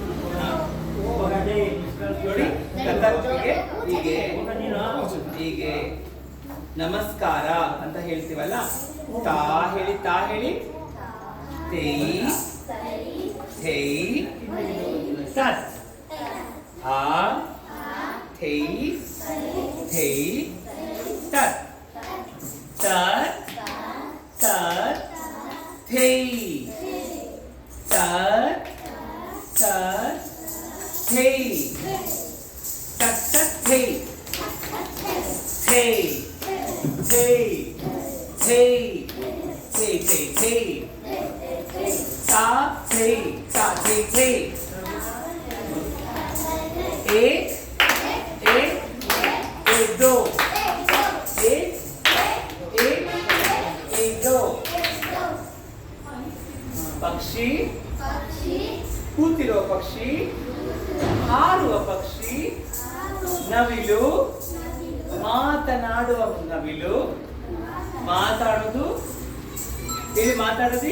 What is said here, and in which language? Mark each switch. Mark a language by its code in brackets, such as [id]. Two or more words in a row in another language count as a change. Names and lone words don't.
[kn] ನೋಡಿ, ಕಥಕ್ಗೆ ಹೀಗೆ ನಮಸ್ಕಾರ ಅಂತ ಹೇಳ್ತೀವಲ್ಲ. ತಾ ಹೇಳಿ, ತಾ ಹೇಳಿ. ತೈ ಥೈ ತತ್. ಆ ಥೈ ಥೈ ತತ್. ತತ್ ತತ್ ಥೈ. ತತ್ ತತ್ ಥೈ. ತತ್ ತತ್ ಥೈ. ಥೈ ಥೈ ಥೈ ಥೈ ಥೈ ಥೈ. ತಾ ಥೈ ತಾ ಥೈ ಥೈ. [hi] एक एक एक दो. एक एक एक दो. [kn] ಪಕ್ಷಿ, ಕೂತಿರುವ ಪಕ್ಷಿ, ಹಾರುವ ಪಕ್ಷಿ, ನವಿಲು, ಮಾತನಾಡುವ ನವಿಲು. ಮಾತಾಡೋದು ಹೇಳಿ, ಮಾತಾಡೋದು.